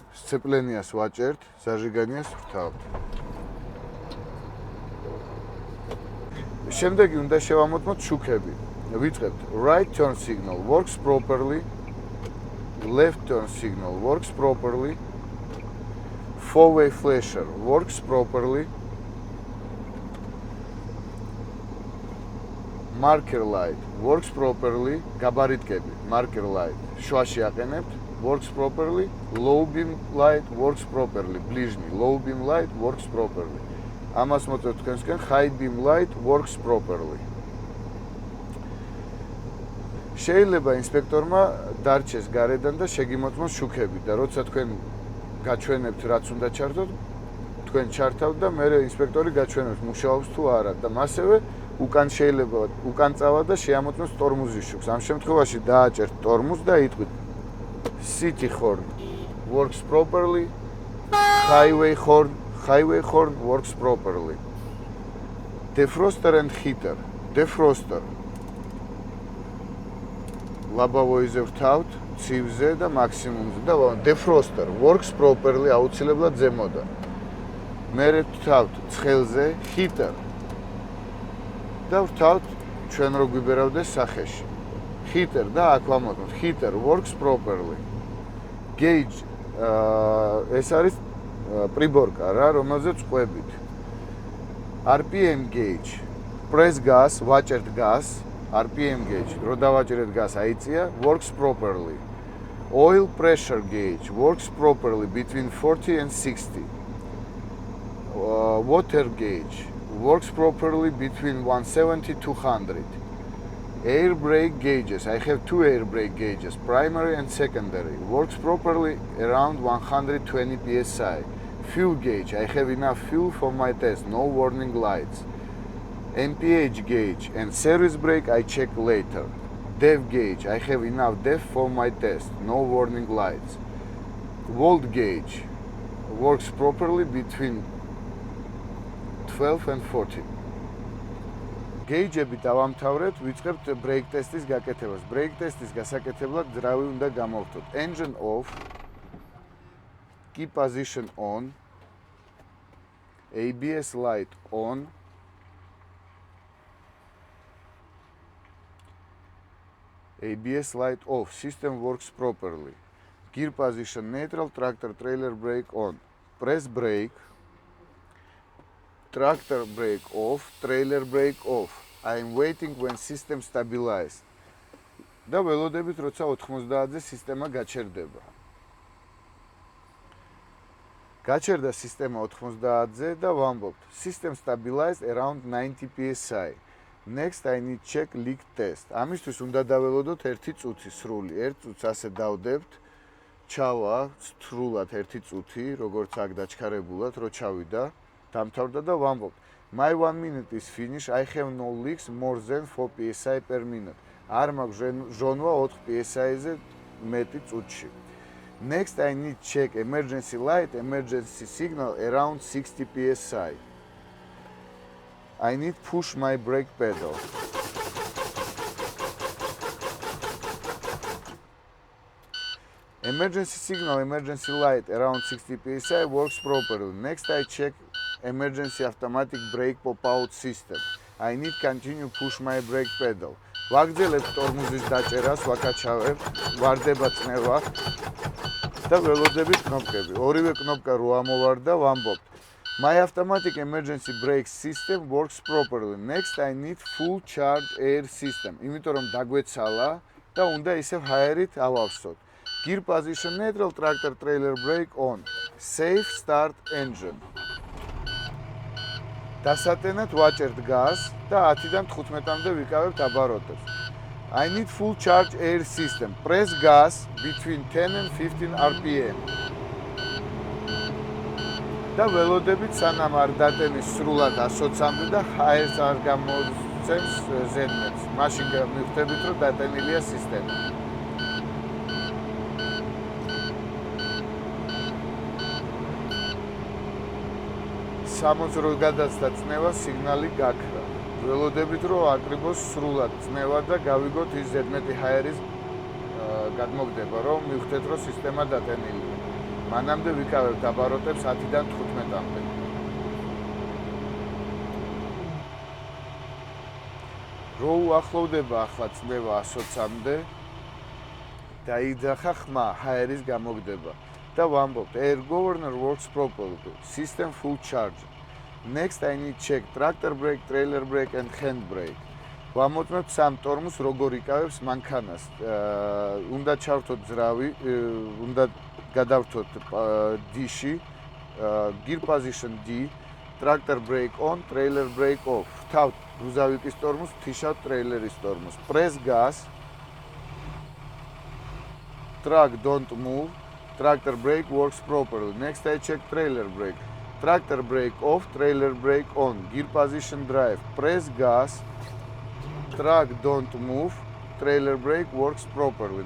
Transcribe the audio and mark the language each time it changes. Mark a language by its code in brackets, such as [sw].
[ka] Sceplenias ვაჭერთ, ზაჟიგანიას ვთავთ. შემდეგი უნდა შევამოწმოთ შუქები. ვიწყებთ [en] right turn signal works properly, left turn signal works properly, four-way flasher works properly, marker light works properly, [ka] გაბარიტკები, [en] marker light, [ka] შუაში აყენებთ, [en] works properly, low beam light works properly, [ka] ბლიჟნი, [en] low beam light works properly. [ka] ამას მოწევთ თქვენსკენ, [en] high beam light works properly. [ka] შეიძლება ინსპექტორმა დარჩეს გარედან და შეგიმოწმოს შუქები და როცა თქვენ გაჩვენებთ რაც უნდა ჩართოთ, თქვენ ჩართავთ და მერე ინსპექტორი გაჩვენებს მუშაობს თუ არა და მასევე უკან შეიძლება უკან წავა და შეამოწმოს ტორმუზის შუქს. ამ შემთხვევაში დააჭერთ ტორმუზს და იტყვით [en] city horn works properly, highway horn works properly. Defroster and heater. Defroster. [ka] ლაბავოიზე ვთავთ, ცივზე და მაქსიმუმზე და [en] defroster works properly, [ka] აუცილებლად ზემოდან. მერე ვთავთ ცხელზე, heater. და ვთავთ ჩვენ რო გვიბერავდეს სახეში. [en] heater [ka] და აქ ვამოწმოთ [en] heater works properly. [ka] Gauge ეს არის პრიბორკა რა, რომელზეც ყვებით. [en] RPM gauge press gas, [ka] ვაჭერთ [en] gas, RPM gauge, [ka] რო დავაჭერეთ [en] gas [ka] აიწია, [en] works properly. Oil pressure gauge works properly between 40 and 60. Water gauge works properly between 170 to 200. Air brake gauges, I have two air brake gauges, primary and secondary, works properly around 120 psi. Fuel gauge, I have enough fuel for my test, no warning lights. MPH gauge and service brake I check later. Depth gauge, I have enough depth for my test, no warning lights. Volt gauge works properly between 12 and 40. [ka] Gauge-ები დავამთავრეთ, ვიწყებთ brake test-ის გაკეთებას. Brake test-ის გასაკეთებლად ძრავი უნდა გამოვხდოთ. [en] Engine off, key position on, ABS light on, ABS light off, system works properly. Gear position neutral, tractor trailer brake on. Press brake, tractor brake off, trailer brake off. I am waiting when system stabilize. [ka] და ველოდებით, როცა 90-ზე სისტემა გაჩერდება. გაჩერდა სისტემა 90-ზე და ვამბობთ, [en] system stabilized around 90 psi. Next I need check leak test. [ka] ამისთვის უნდა დაველოდოთ 1 წუთი სრული. 1 წუთს ასე დავდებთ. ჩავა სრულად 1 წუთი, როგორც აქ დაჩქარებულად, რო ჩავიდა, დამთავრდა და ვამბობთ. [en] My 1 minute is finished. I have no leaks more than 4 psi per minute. [ka] არ მაქვს ჟონვა 4 psi-ზე მეტი წუთში. [en] Next I need check emergency light, emergency signal around 60 psi. I need push my brake pedal. Emergency signal, emergency light around 60 psi works properly. Next I check emergency automatic brake pop-out system. I need continue push my brake pedal. [ka] ვაგრძელებ ტორმუზის დაჭერას, ვაკაჩავებ, ვარდება წნევა და ველოდებით კნოპკები. ორივე კნოპკა რო ამოვარდა, ვამბობთ. [en] My automatic emergency brake system works properly. Next I need full charge air system. [ka] იმიტომ რომ დაგვეცალა და უნდა ისევ ჰაერით ავავსოთ. [en] Gear position neutral, tractor trailer brake on. Safe start engine. [ka] დასატენად ვაჭერთ გაზს და 10-დან 15-მდე ვიკავებთ აბაროტებს. [en] I need full charge air system. Press gas between 10 and 15 RPM. [ka] და ველოდებით სანამ არ დატენის სრულად 120-მდე და ჰაერს არ გამოცემს ზედმეტს. მაშინ მივხვდებით, რომ დატენილია სისტემა. სამოცრო გადაცდა წნევა, სიგნალი გაქრა. ველოდებით, რომ აკრიბოს სრულად წნევა და გავიგოთ ის ზედმეტი ჰაერის გადმოგდება, რომ მივხვდეთ, რომ სისტემა დატენილია. მანამდე ვიკავებთ აბაროტებს 10-დან 15-მდე. რო უახლოვდება ახლა წნევა 120-მდე, დაიძახა ხმა, ჰაერის გამოგდება. [en] და ვამბობთ, air governor works properly, system full charge. Next I need check tractor brake, trailer brake and hand brake. [ka] ვამოწმებთ სამ ტორმუს როგორ იკავებს მანქანას. უნდა ჩავრთოთ ძრავი, უნდა გადავრთოთ D-ში, [en] gear position D, tractor brake on, trailer brake off. [ka] ვთავთ გრუზავიკის ტორმუს, ვთიშავთ ტრეილერის ტორმუს. [en] Press gas, truck don't move. Tractor brake works properly. Next I check trailer brake. Tractor brake off, trailer brake on. Gear position drive. Press gas. Truck don't move. Trailer brake works properly.